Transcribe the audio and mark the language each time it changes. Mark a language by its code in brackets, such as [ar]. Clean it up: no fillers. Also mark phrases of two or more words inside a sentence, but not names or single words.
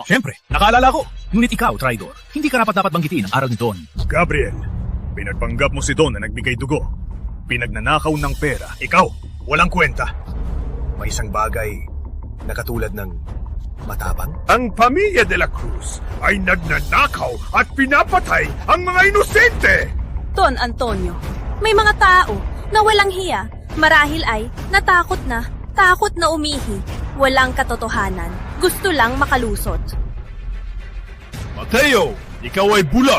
[tl] Siyempre, nakaalala ko. Ngunit ikaw, traidor, hindi ka dapat banggitin ang aral ni Don. Gabriel, pinagpanggap mo si Don na nagbigay dugo. Pinagnanakaw ng pera. Ikaw, walang kwenta. May isang bagay na katulad ng Matapang? Ang pamilya de la Cruz ay nagnanakaw at pinapatay ang mga inosente! Don Antonio, may mga tao na walang hiya. Marahil ay natakot na umihi. Walang katotohanan. Gusto lang makalusot. Mateo, ikaw ay bulag.